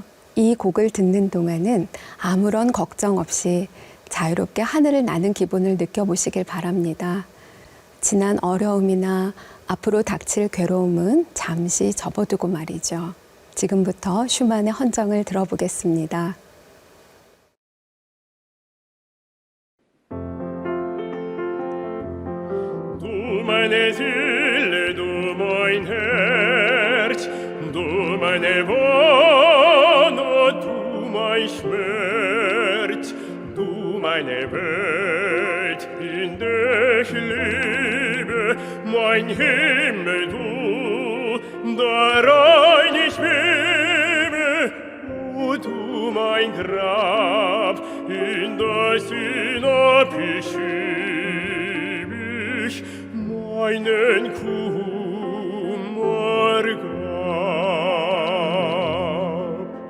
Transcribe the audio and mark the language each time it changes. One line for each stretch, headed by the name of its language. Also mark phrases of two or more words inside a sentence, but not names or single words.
Korean: 이 곡을 듣는 동안은 아무런 걱정 없이 자유롭게 하늘을 나는 기분을 느껴보시길 바랍니다. 지난 어려움이나 앞으로 닥칠 괴로움은 잠시 접어두고 말이죠. 지금부터 슈만의 헌정을 들어보겠습니다.
German: Du meine Seele, du mein Herz, du meine Wohnung, du mein Schmerz, du meine Welt, in der ich lebe, mein Himmel, du, darein ich schwebe, o du mein Grab, in das hinab ich schieb ich meinen Kummer gab.